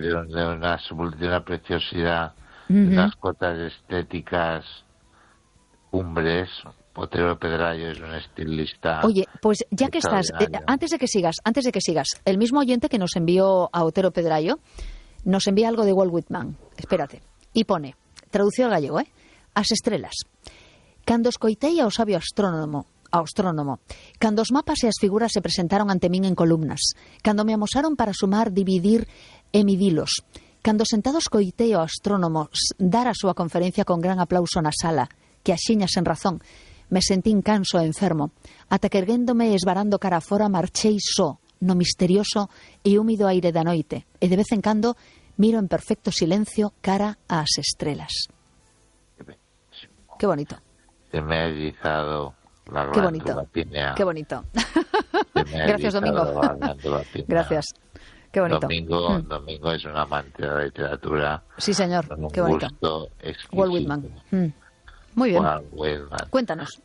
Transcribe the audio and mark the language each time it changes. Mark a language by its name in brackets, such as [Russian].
[Spanish] De una preciosidad, uh-huh. de unas cotas estéticas, cumbres. Otero Pedrayo es un estilista. Oye, pues ya que estás, antes de que sigas, el mismo oyente que nos envió a Otero Pedrayo, nos envía algo de Walt Whitman, espérate, y pone, traducido al gallego, ¿eh? [Galician] As estrelas, cando escoitei ao sabio astrónomo, cando os mapas e as figuras se presentaron ante min en columnas, cando me amosaron para sumar, dividir e midilos, cando sentado escoitei ao astrónomo dar a súa conferencia con gran aplauso na sala, que axiña sen razón, me sentí incanso e enfermo, ata que erguéndome e esvarando cara fora marchei só, no misterioso e húmido aire da noite, e de vez en cando miro en perfecto silencio cara ás estrelas. [Spanish] Qué bonito. Se me ha erizado la glándula pineal. Qué bonito. Gracias, Domingo. Gracias. Qué bonito. Domingo es un amante de la literatura. Sí, señor. Qué bonito. Walt Whitman. Muy bien. Cuéntanos.